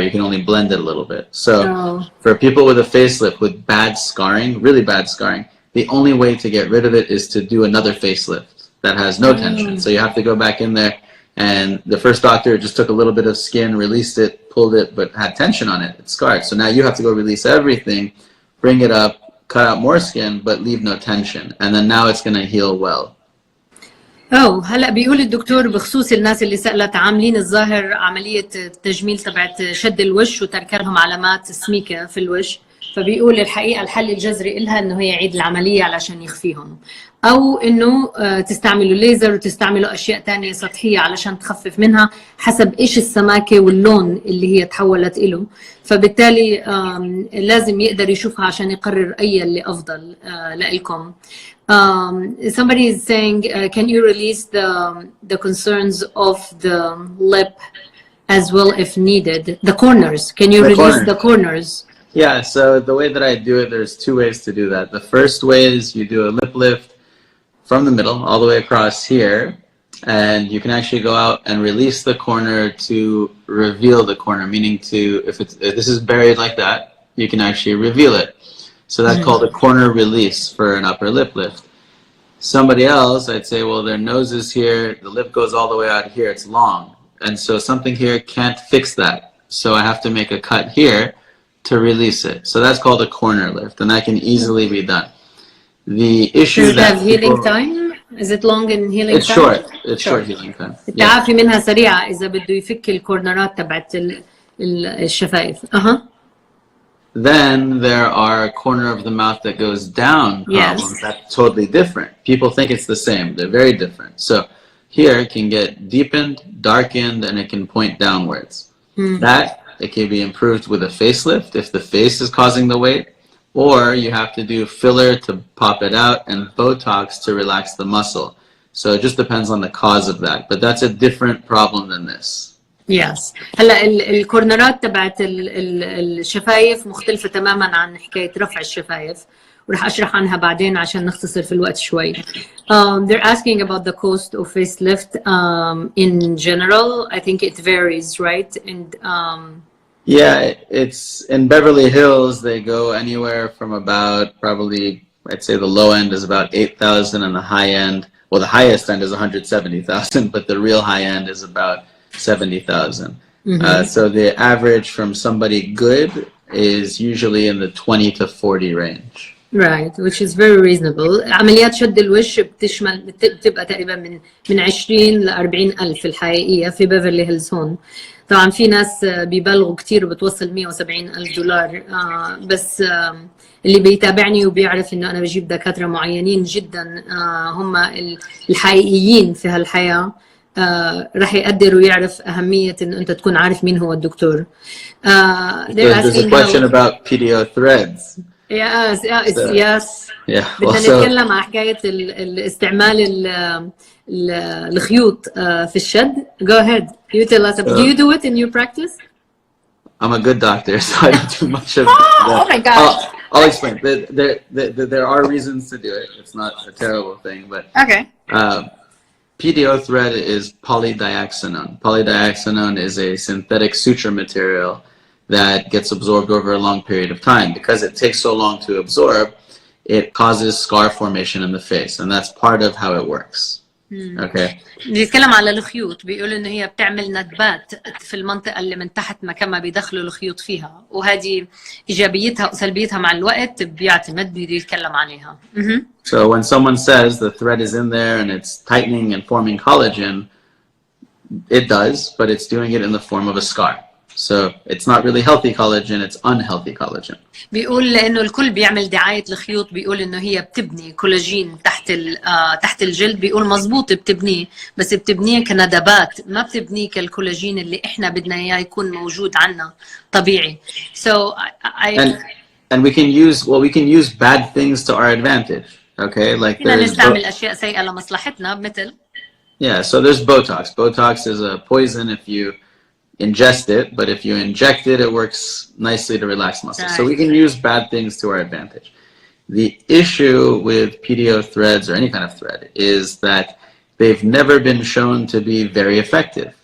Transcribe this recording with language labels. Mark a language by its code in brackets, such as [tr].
[en] You can only blend it a little bit. So for people with a facelift with bad scarring, really bad scarring, the only way to get rid of it is to do another facelift that has no tension. So you have to go back in there, and the first doctor just took a little bit of skin, released it, pulled it, but had tension on it. It's scarred. So now you have to go release everything, bring it up, cut out more skin, but leave no tension. And then now it's going to heal well. [ar] هلا بيقول الدكتور بخصوص الناس اللي سألت عاملين الظاهر عملية التجميل تبعت شد الوش وترك لهم علامات سميكة في الوش، فبيقول الحقيقة الحل الجذري إلها إنه هي يعيد العملية علشان يخفيهم، أو إنه تستعملوا ليزر وتستعملوا أشياء تانية سطحية علشان تخفف منها حسب إيش السماكة واللون اللي هي تحولت إله، فبالتالي لازم يقدر يشوفها عشان يقرر أي اللي أفضل لإلكم. [en] Somebody is saying, can you release the concerns of the lip as well if needed? The corners. Can you release the corners? Yeah, so the way that I do it, there's two ways to do that. The first way is you do a lip lift from the middle all the way across here, and you can actually go out and release the corner to reveal the corner, meaning if this is buried like that, you can actually reveal it. So that's called a corner release for an upper lip lift. Somebody else, I'd say, well, their nose is here, the lip goes all the way out here, it's long. And so something here can't fix that. So I have to make a cut here to release it. So that's called a corner lift, and that can easily be done. The issue Does it have healing time? Is it long in healing it's time? Short. It's short healing time. [ar] التعافي منها سريعة إذا بده يفك الكورنرات تبعت الشفايف. [en] Then there are a corner of the mouth that goes down problems. That's totally different. People think it's the same. They're very different. So here it can get deepened, darkened, and it can point downwards. That it can be improved with a facelift if the face is causing the weight, or you have to do filler to pop it out and Botox to relax the muscle. So it just depends on the cause of that. But that's a different problem than this. Yes. [ar] هلا الكورنرات تبعت الشفايف مختلفة تماما عن حكاية رفع الشفايف، ورح أشرح عنها بعدين عشان نختصر في الوقت شوي. [en] They're asking about the cost of facelift in general. I think it varies, right? And yeah, it's in Beverly Hills. They go anywhere from about probably, I'd say the low end is about 8,000, and the high end, well, the highest end is 170,000, but the real high end is about 70,000. So the average from somebody good is usually in the 20 to 40 range. Right, which is very reasonable. [ar] عمليات شد الوش بتبقى تقريبا من 20 ل 40 ألف الحقيقية في بيفرلي هيلز هون. طبعا في ناس بيبالغوا كتير وبتوصل 170 ألف دولار، بس اللي بيتابعني وبيعرف إنه أنا بجيب دكاترة معينين جدا هم الحقيقيين في هالحياة، راح يقدر ويعرف أهمية إنه أنت تكون عارف مين هو الدكتور. [en] There's a question about PDO threads. Yes. Yeah. [ar] بدنا نتكلم عن حكاية الاستعمال الخيوط في الشد. [en] Go ahead. You tell us. Do you do it in your practice? I'm a good doctor, so I don't do much of that. Oh my gosh. I'll explain. There are reasons to do it. It's not a terrible thing, but okay. PDO thread is polydioxanone. Polydioxanone is a synthetic suture material that gets absorbed over a long period of time. Because it takes so long to absorb, it causes scar formation in the face, and that's part of how it works. Okay. [ar] بيتكلم على الخيوط، بيقول انه هي بتعمل ندبات في المنطقه اللي من تحت مكان ما بيدخلوا الخيوط فيها، وهذه ايجابيتها وسلبيتها مع الوقت بيعتمد بيتكلم عليها. [en] So when someone says the thread is in there and it's tightening and forming collagen, it does, but it's doing it in the form of a scar. So it's not really healthy collagen, it's unhealthy collagen. [ar] بيقول لانه الكل بيعمل دعايه الخيوط، بيقول انه هي بتبني كولاجين تحت الجلد، بيقول مزبوط بتبنيه، بس بتبنيه كندبات، ما بتبنيه كالكولاجين اللي احنا بدنا اياه يكون موجود عنا طبيعي. So [en] and we can use bad things to our advantage. Okay, like [ar] فينا نستعمل اشياء سيئه لمصلحتنا مثل. [en] Yeah, so there's Botox. Botox is a poison if you ingest it, but if you inject it, it works nicely to relax muscles. So we can use bad things to our advantage. The issue with PDO threads or any kind of thread is that they've never been shown to be very effective.